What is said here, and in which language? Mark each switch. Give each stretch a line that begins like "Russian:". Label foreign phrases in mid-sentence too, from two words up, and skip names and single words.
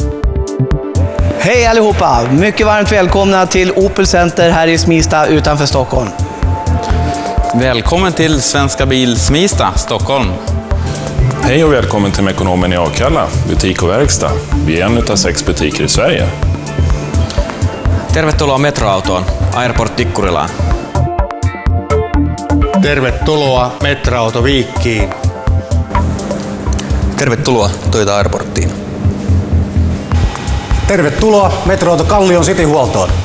Swedish: Hej allihopa! Mycket varmt välkomna till Opel Center här i Smista utanför Stockholm. Välkommen till Svenska Bil Smista, Stockholm. Hej och välkommen till Mekonomen i Akalla, butik och verkstad. Vi är en av 6 butiker i Sverige.
Finnish: Tervetuloa Metroautoon, Airport Tikkurilaan. Tervetuloa Metroauto Viikkiin. Tervetuloa Toyota Airporttiin. Tervetuloa Metroauto Kallion Cityhuoltoon.